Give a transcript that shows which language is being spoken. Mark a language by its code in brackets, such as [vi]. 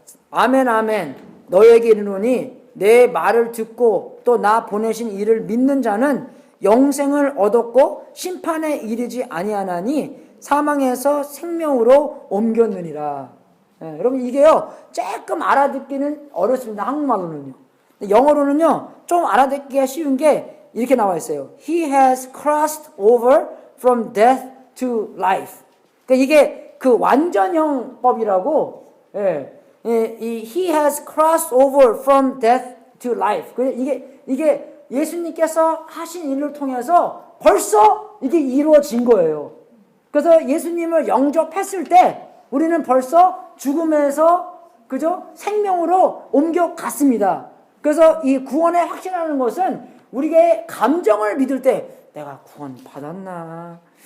[ko] 아멘 아멘 너에게 이르노니 내 말을 듣고 또 나 보내신 이를 믿는 자는 영생을 얻었고 심판에 이르지 아니하나니 사망에서 생명으로 옮겼느니라. 여러분 이게요 조금 알아듣기는 어렵습니다. 한국말로는요. 영어로는요 좀 알아듣기가 쉬운 게 이렇게 나와 있어요. [en] He has crossed over from death to life. [ko] 그러니까 이게 그 완전형법이라고. [en] 이 He has crossed over from death to life. [ko] 이게 예수님께서 하신 일을 통해서 벌써 이게 이루어진 거예요. 그래서 예수님을 영접했을 때 우리는 벌써 죽음에서 그죠? 생명으로 옮겨갔습니다. 그래서 이 구원에 확신하는 것은 우리의 감정을 믿을 때 내가 구원 받았나?